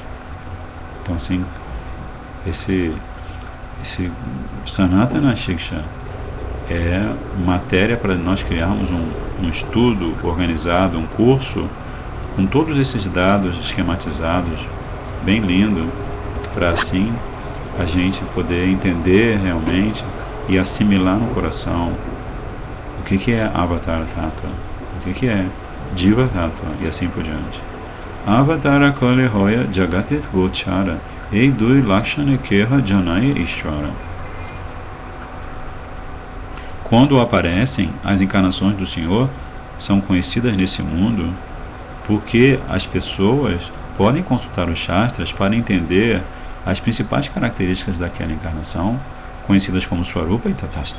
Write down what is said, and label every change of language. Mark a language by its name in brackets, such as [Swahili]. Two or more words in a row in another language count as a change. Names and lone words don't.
[Portuguese] Então, assim, esse Sanatana Shiksha é matéria para nós criarmos um estudo organizado, um curso, com todos esses dados esquematizados, bem lindo, para assim a gente poder entender realmente e assimilar no coração o que é [Sanskrit] अवतार तत्त्व, [Portuguese] o que é [Sanskrit] जीव तत्त्व [Portuguese] e assim por diante. [Bangla] অবতার কালে হয় জগতিত গোচর এইদুই লক্ষণে কেহ জানায় ঈশ্বর. [Portuguese] Quando aparecem, as encarnações do Senhor são conhecidas nesse mundo porque as pessoas podem consultar os Shastras para entender as principais características daquela encarnação, conhecidas como Swarupa e Tatastha.